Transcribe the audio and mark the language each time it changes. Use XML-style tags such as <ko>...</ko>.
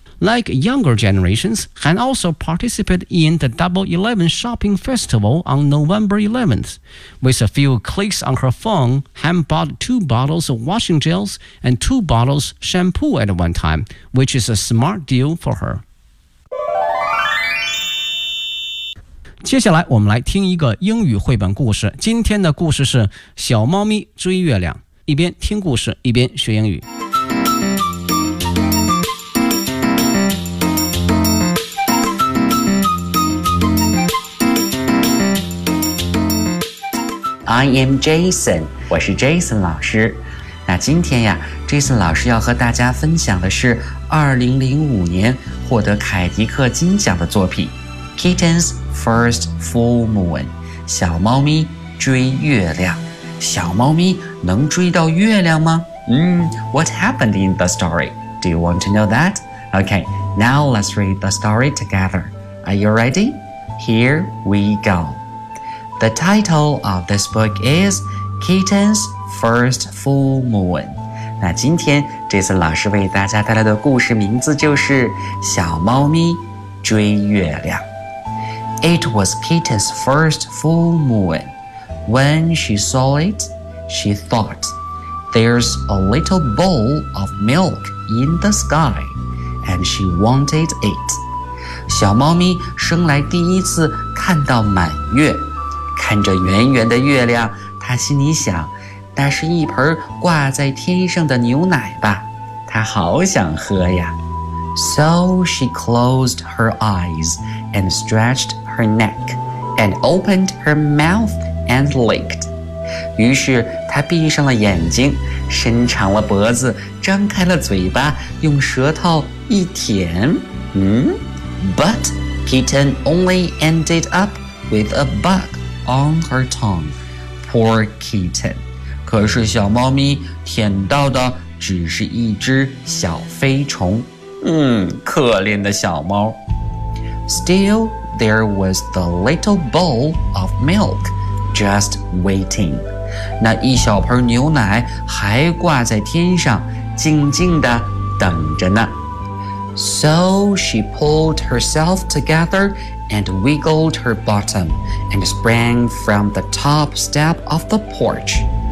<en>Like younger generations, Han also participated in the Double Eleven Shopping Festival on November 11th. With a few clicks on her phone, Han bought two bottles of washing gels and two bottles of shampoo at one time, which is a smart deal for her.</en> <zh>接下来我们来听一个英语绘本故事。今天的故事是小猫咪追月亮，一边听故事，一边学英语。</zh> <en>I am Jason,</en> <zh>我是 Jason 老师。那今天呀 ,Jason 老师要和大家分享的是2005年获得凯迪克金奖的作品 Kitten's First Full Moon, 小猫咪追月亮。小猫咪能追到月亮吗？</zh> <en>What happened in the story? Do you want to know that? Okay, now let's read the story together. Are you ready? Here we go. The title of this book is Kitten's First Full Moon.</en> <zh>那今天这次老师为大家带来的故事名字就是小猫咪追月亮。</zh> <en>It was Kitten's first full moon. When she saw it, she thought, there's a little bowl of milk in the sky, and she wanted it.</en> <zh>小猫咪生来第一次看到满月。看着圆圆的月亮，他心里想，那是一盆挂在天上的牛奶吧，他好想喝呀。</zh> <en>So she closed her eyes and stretched her neck and opened her mouth and licked.</en> <zh>于是她闭上了眼睛，伸长了脖子，张开了嘴巴，用舌头一舔。</zh> <en>But kitten only ended up with a bug on her tongue. Poor kitten.</en> <zh>可是小猫咪舔到的只是一只小飞虫。可怜的小猫。</zh> <en>Still, there was the little bowl of milk just waiting.</en> <zh>那一小盆牛奶还挂在天上，静静地等着呢。</zh> <en>So she pulled herself together and wiggled her bottom and sprang from the top step of the porch.</en>